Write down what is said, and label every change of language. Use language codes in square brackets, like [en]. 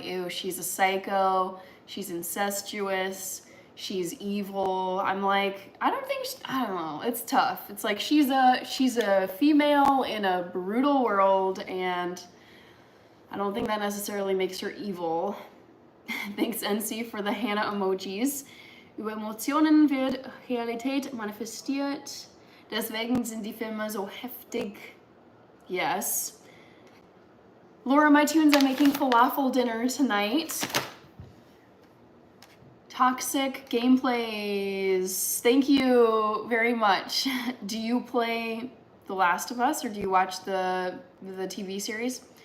[en] Ew, she's a psycho. She's incestuous. She's evil. I'm like, I don't know. It's tough. It's like she's a female in a brutal world, and I don't think that necessarily makes her evil. Thanks, NC, for the Hannah emojis. [de] Über Emotionen wird Realität manifestiert. Deswegen sind die Filme so heftig. [en] Yes. Laura, my tunes, I'm making falafel dinner tonight. Toxic gameplays. Thank you very much. Do you play The Last of Us, or do you watch the TV series?